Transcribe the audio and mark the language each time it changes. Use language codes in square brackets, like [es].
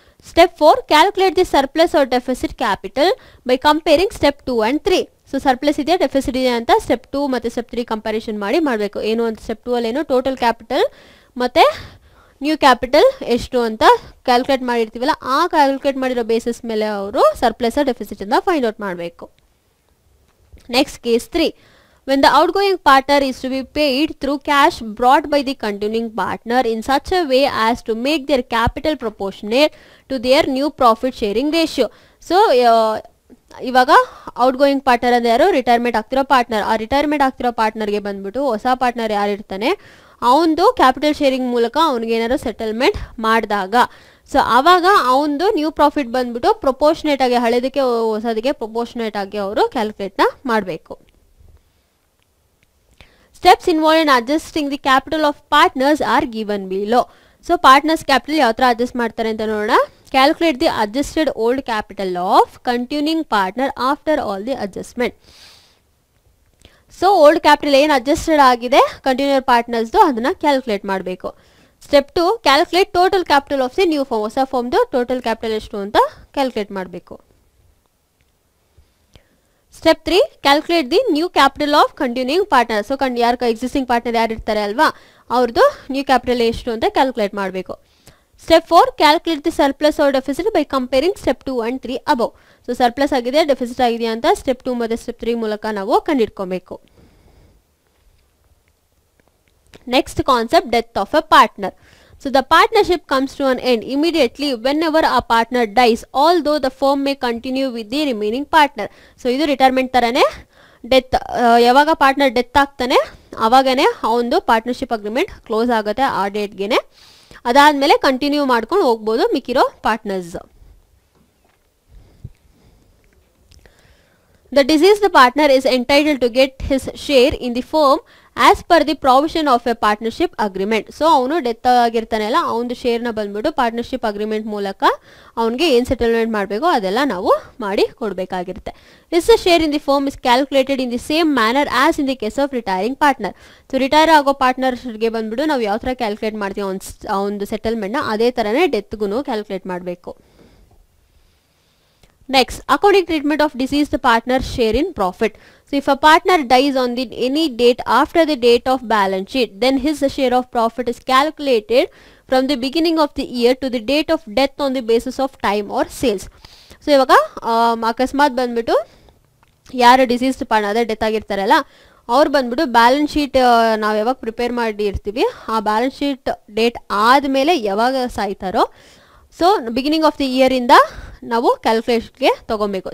[en] Step 4, calculate the surplus or deficit capital by comparing step 2 and 3. [kn] So surplus ಇದೆಯಾ deficit ಇದೆಯಾ ಅಂತ step 2 ಮತ್ತು step 3 comparison ಮಾಡಬೇಕು. ಏನು ಅಂತ ಸ್ಟೆಪ್ 2 ಅಲ್ಲಿ ಏನು ಟೋಟಲ್ ಕ್ಯಾಪಿಟಲ್ ಮತ್ತು ನ್ಯೂ ಕ್ಯಾಪಿಟಲ್ ಎಷ್ಟು ಅಂತ ಕ್ಯಾಲ್ಕುಲೇಟ್ ಮಾಡಿರ್ತೀವಲ್ಲ ಆ ಕ್ಯಾಲ್ಕುಲೇಟ್ ಮಾಡಿರೋ ಬೇಸಿಸ್ ಮೇಲೆ ಅವರು ಸರ್ಪ್ಲಸ್ ಡೆಫಿಸಿಟ್ ಇಂದ ಫೈಂಡ್ ಔಟ್ ಮಾಡಬೇಕು. [en] Next case 3, when the outgoing partner is to be paid through cash brought by the continuing partner in such a way as to make their capital proportionate to their new profit sharing ratio. [kn] So ಇವಾಗ outgoing partner ಅಂದ್ರೆ ಯಾರು retirement ಆಗ್ತಿರೋ partner. ಆ retirement ಆಗ್ತಿರೋ ಪಾರ್ಟ್ನರ್ಗೆ ಬಂದ್ಬಿಟ್ಟು ಹೊಸ partner ಯಾರು ಇರ್ತಾನೆ ಅವನದು ಕ್ಯಾಪಿಟಲ್ ಶೇರಿಂಗ್ ಮೂಲಕ ಅವ್ನಿಗೆ ಏನಾದ್ರು ಸೆಟಲ್ಮೆಂಟ್ ಮಾಡಿದಾಗ ಸೊ ಆವಾಗ ಅವನದು ನ್ಯೂ ಪ್ರಾಫಿಟ್ ಬಂದ್ಬಿಟ್ಟು ಪ್ರೊಪೋರ್ಷನೇಟ್ ಆಗಿ ಹಳೆದಕ್ಕೆ ಹೊಸದಕ್ಕೆ ಪ್ರೊಪೋರ್ಷನೇಟ್ ಆಗಿ ಅವರು ಕ್ಯಾಲ್ಕುಲೇಟ್ನ ಮಾಡಬೇಕು. [en] Steps involved in adjusting the capital of partners are given below. [kn] So partners capital ಯಾವ ಥರ ಅಡ್ಜಸ್ಟ್ ಮಾಡ್ತಾರೆ ಅಂತ ನೋಡೋಣ. [en] Calculate the adjusted old capital of continuing partner after all the adjustment. [kn] So old capital ಏನು adjusted ಆಗಿದೆ ಕಂಟಿನ್ಯೂಯರ್ ಪಾರ್ಟ್ನರ್ಸ್ದು ಅದನ್ನು calculate ಮಾಡಬೇಕು. [en] Step 2 calculate total capital of the new firm. [kn] ಹೊಸ ಫಾರ್ಮ್ದು ಟೋಟಲ್ ಕ್ಯಾಪಿಟಲ್ ಎಷ್ಟು ಅಂತ ಕ್ಯಾಲ್ಕುಲೇಟ್ ಮಾಡಬೇಕು. [en] Step 3 calculate the new capital of continuing partner. [kn] So ಯಾರು existing partner ಯಾರು ಇರ್ತಾರೆ ಅಲ್ವಾ ಅವ್ರದ್ದು ನ್ಯೂ ಕ್ಯಾಪಿಟಲ್ ಎಷ್ಟು ಅಂತ ಕ್ಯಾಲ್ಕುಲೇಟ್ ಮಾಡಬೇಕು. [en] Step 4 calculate the surplus or deficit by comparing step 2 and 3 above. [kn] So surplus ಆಗಿದೆ ಡೆಫಿಸಿಟ್ ಆಗಿದೆಯಾ ಅಂತ ಸ್ಟೆಪ್ 2 ಮತ್ತು ಸ್ಟೆಪ್ 3 ಮೂಲಕ ನಾವು ಕಂಡುಹಿಡ್ಕೊಬೇಕು. [en] Next concept death of a partner. So the partnership comes to an end immediately whenever a partner dies, although the firm may continue with the remaining partner. [kn] So ಇದು retirement ಥರನೇ death, ಯಾವಾಗ partner death ಆಗ್ತಾನೆ ಆವಾಗನೇ ಆ ಒಂದು partnership agreement close ಆಗುತ್ತೆ ಆ ಡೇಟ್ಗೆ. ಅದಾದಮೇಲೆ continue ಮಾಡ್ಕೊಂಡು ಹೋಗ್ಬೋದು ಮಿಕ್ಕಿರೋ partners. [en] The deceased partner is entitled to get his share in the firm as per the provision of a partnership agreement. [kn] So ಅವನು ಡೆತ್ ಆಗಿರ್ತಾನೆಲ್ಲ ಅವನದು ಶೇರ್ನ ಬಂದ್ಬಿಟ್ಟು ಪಾರ್ಟ್ನರ್ಶಿಪ್ ಅಗ್ರಿಮೆಂಟ್ ಮೂಲಕ ಅವನಿಗೆ ಏನು ಸೆಟಲ್ಮೆಂಟ್ ಮಾಡಬೇಕು ಅದೆಲ್ಲ ನಾವು ಮಾಡಿ ಕೊಡಬೇಕಾಗಿರುತ್ತೆ. [en] His share in the firm is calculated in the same manner as in the case of retiring partner. [kn] So retire ಆಗೋ ಪಾರ್ಟ್ನರ್ಗೆ ಬಂದ್ಬಿಟ್ಟು ನಾವು ಯಾವ ಥರ ಕ್ಯಾಲ್ಕುಲೇಟ್ ಮಾಡ್ತೀವಿ ಅವನದು ಸೆಟಲ್ಮೆಂಟ್ನ ಅದೇ ಥರನೇ ಡೆತ್ಗೂ ಕ್ಯಾಲ್ಕುಲೇಟ್ ಮಾಡಬೇಕು. [en] Next, accounting treatment of deceased partner's share in profit. So if a partner dies on any date after the date of balance sheet, then his share of profit is calculated from the beginning of the year to the date of death on the basis of time or sales. [kn] So ಇವಾಗ ಅಕಸ್ಮಾತ್ ಬಂದ್ಬಿಟ್ಟು ಯಾರು deceased partner ಅದೇ death ಆಗಿರ್ತಾರಲ್ಲ ಅವ್ರು ಬಂದ್ಬಿಟ್ಟು balance sheet ನಾವು ಯಾವಾಗ prepare ಮಾಡಿ ಇರ್ತೀವಿ ಆ ಬ್ಯಾಲೆನ್ಸ್ ಶೀಟ್ ಡೇಟ್ ಆದಮೇಲೆ ಯಾವಾಗ ಸಾಯ್ತಾರೋ ಸೊ ಬಿಗಿನಿಂಗ್ ಆಫ್ ದಿ ಇಯರಿಂದ ನಾವು ಕ್ಯಾಲ್ಕುಲೇಷನ್ಗೆ ತೊಗೊಬೇಕು.